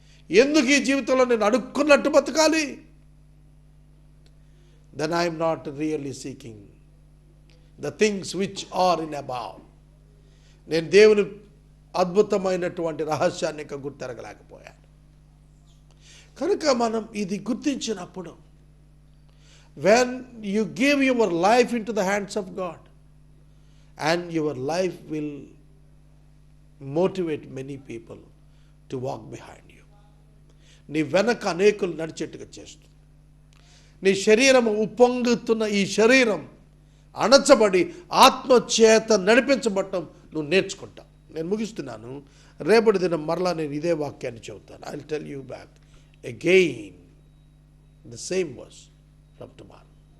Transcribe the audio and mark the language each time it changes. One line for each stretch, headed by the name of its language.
Telugu: ఎందుకు ఈ జీవితంలో నేను అడుక్కున్నట్టు బతకాలి?
English: Then I'm not really seeking the things which are in above.
Telugu: నేను దేవుని అద్భుతమైనటువంటి రహస్యాన్ని ఇంకా గుర్తెరగలేకపోయాను. కనుక మనం ఇది గుర్తించినప్పుడు,
English: when you give your life into the hands of God, and your life will motivate many people to walk behind you.
Telugu: నీ వెనక అనేకులు నడిచేట్టుగా చేస్తుంది. నీ శరీరం ఉప్పొంగుతున్న ఈ శరీరం అణచబడి ఆత్మచేత నడిపించబడటం నువ్వు నేర్చుకుంటావు. నేను ముగిస్తున్నాను. రేపటి దినం మరలా నేను ఇదే వాక్యాన్ని చెబుతాను.
English: I will tell you back again the same verse from tomorrow.